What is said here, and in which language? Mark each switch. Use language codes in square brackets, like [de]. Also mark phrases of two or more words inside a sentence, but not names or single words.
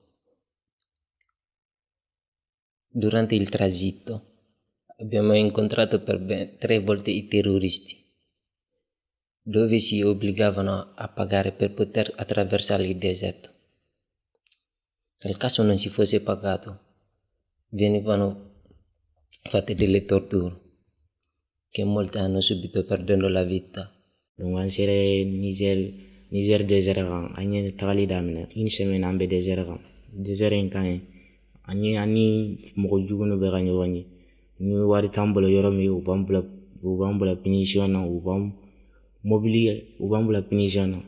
[it] Durante il tragitto abbiamo incontrato per ben 3 volte i terroristi, dove si obbligavano a pagare per poter attraversare il deserto. Nel caso non si fosse pagato, venivano fatte delle torture che molti hanno subito perdendo la vita. [bm] Donc an sere Niger désert kan an ye tagali daminɛ [fr] une semaine [bm] an bɛ désert kan. Désert in kan ani mɔgɔ jugu bɛ ka ɲɔgɔn ye. Ni wari t'an bolo yɔrɔ min u b'an bila punition na, u b'an bila punition na.